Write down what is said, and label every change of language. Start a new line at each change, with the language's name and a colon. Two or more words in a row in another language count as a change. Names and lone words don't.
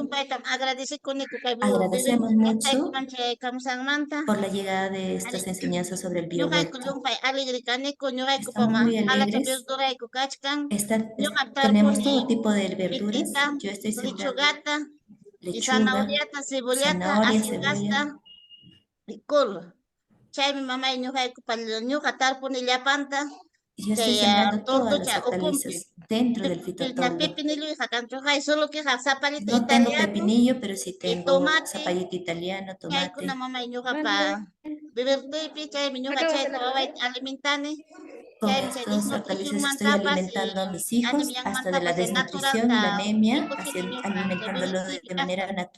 Spanish: Agradecemos mucho por la llegada de estas enseñanzas sobre el biohuerto. Estamos muy alegres. Tenemos todo tipo de verduras. Yo estoy sembrando lechuga, zanahoria, cebolla.
Quechua: Chaymi mamay ñuqa tarpuni llapanta.
Spanish: Yo estoy sembrando todas las hortalizas dentro del fitotorno. No tengo pepinillo, pero sí tengo zapallito italiano, tomate. Con estos hortalizas estoy alimentando a mis hijos hasta de la desnutrición y la anemia, alimentándolo de manera natural.